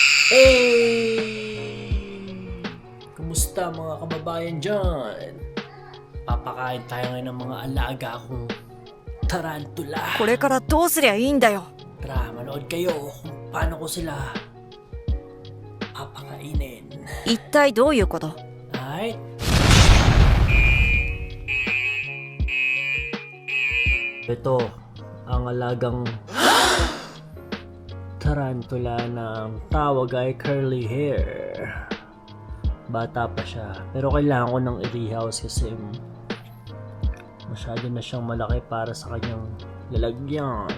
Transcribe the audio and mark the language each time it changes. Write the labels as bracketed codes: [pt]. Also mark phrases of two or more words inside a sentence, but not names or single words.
[en] Hey! [tl] Kumusta mga kababayan dyan? Papakain tayo ngayon ng mga alaga kong tarantula. [ja] これからどうすりゃいいんだよ。 [tl] Tara, manood kayo kung paano ko sila papakainin. [ja] 一体どういうこと？ [en] Alright? [tl] Ito ang alagang tarantula na ang tawag ay [en] curly hair. [tl] Bata pa siya, pero kailangan ko ng i-rehouse kasi masyado na siyang malaki para sa kanyang lalagyan.